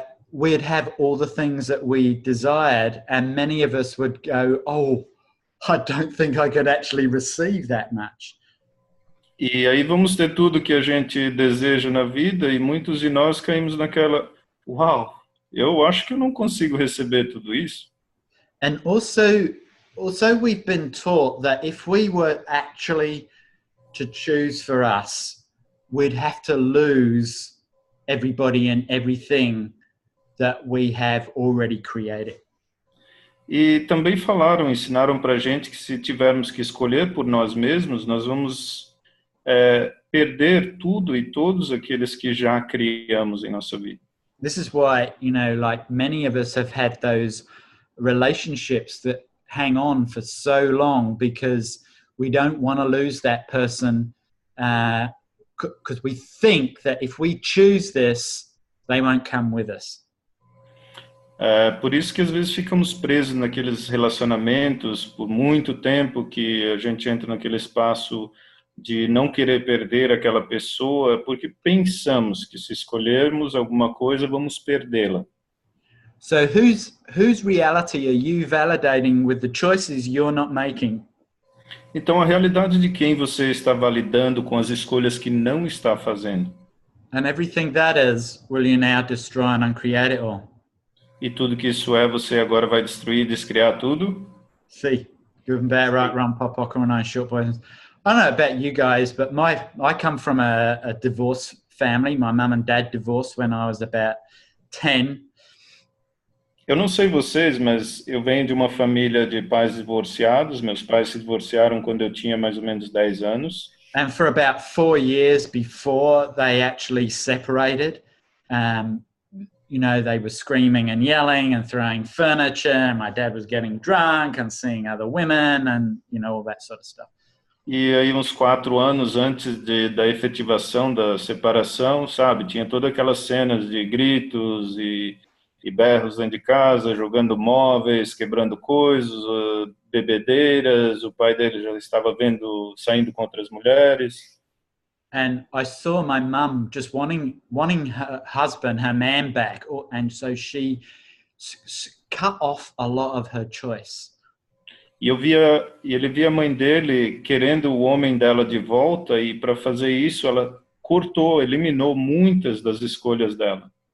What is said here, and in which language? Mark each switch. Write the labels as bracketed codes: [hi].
[en] We'd have all the things that we desired, and many of us would go, oh, I don't think I could actually receive that much. [pt] E aí vamos ter tudo que a gente deseja na vida e muitos de nós caímos naquela, uau, eu acho que eu não consigo receber tudo isso. [en] And also we've been taught that if we were actually to choose for us, we'd have to lose everybody and everything that we have already created. [pt] E também ensinaram para a gente que se tivermos que escolher por nós mesmos, nós vamos perder tudo e todos aqueles que já criamos em nossa vida. [en] This is why, like many of us have had those relationships that hang on for so long, because we don't want to lose that person, because we think that if we choose this, they won't come with us. [pt] Por isso que às vezes ficamos presos naqueles relacionamentos por muito tempo, que a gente entra naquele espaço de não querer perder aquela pessoa, porque pensamos que se escolhermos alguma coisa, vamos perdê-la. [en] So whose reality are you validating with the choices you're not making? [pt] Então, a realidade de quem você está validando com as escolhas que não está fazendo? [en] And everything that is, will you now destroy and uncreate it all? [pt] E tudo que isso é, você agora vai destruir, descriar tudo? [en] See, good and bad, right, wrong, pop, popcorn, I short boys. I don't know about you guys, but I come from a divorce family. My mum and dad divorced when I was about 10. [pt] Eu não sei vocês, mas eu venho de uma família de pais divorciados. Meus pais se divorciaram quando eu tinha mais ou menos 10 anos. [en] And for about 4 years before they actually separated, they were screaming and yelling and throwing furniture. And my dad was getting drunk and seeing other women and, all that sort of stuff. [pt] E aí, uns 4 anos antes da efetivação da separação, sabe, tinha todas aquelas cenas de gritos e berros dentro de casa, jogando móveis, quebrando coisas, bebedeiras. O pai dele já estava saindo com outras mulheres. [en] And I saw my mum just wanting her husband, her man back, and so she cut off a lot of her choice. [pt] E ele via a mãe dele querendo o homem dela de volta, e para fazer isso ela eliminou muitas das escolhas dela.